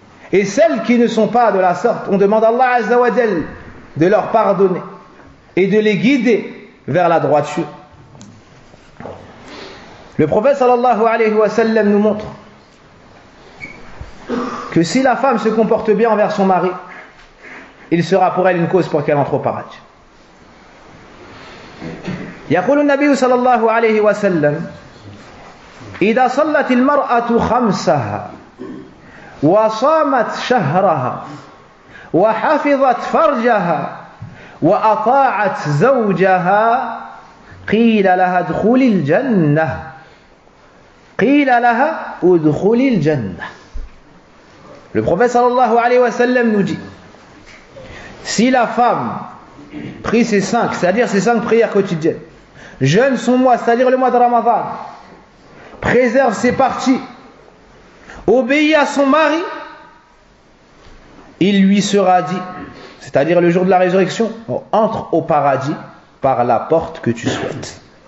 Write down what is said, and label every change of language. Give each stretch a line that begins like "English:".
French: Et celles qui ne sont pas de la sorte, on demande à Allah Azza wa Jal de leur pardonner et de les guider vers la droiture. Le prophète sallallahu alayhi wa sallam nous montre que si la femme se comporte bien envers son mari, il sera pour elle une cause pour qu'elle entre au paradis.
Arabic: يقول النبي صلى الله عليه وسلم إذا صلت المرأة خمسها وصامت شهرها وحفظت فرجها وأطاعت زوجها قيل لها ادخلي الجنة قيل لها ادخلي الجنة.
French: Le prophète sallallahu alayhi wa sallam nous dit, si la femme prie ses 5, c'est-à-dire ses 5 prières quotidiennes, jeûne son mois, c'est-à-dire le mois de Ramadan, préserve ses parties, obéit à son mari, il lui sera dit, c'est-à-dire le jour de la résurrection, entre au paradis par la porte que tu souhaites.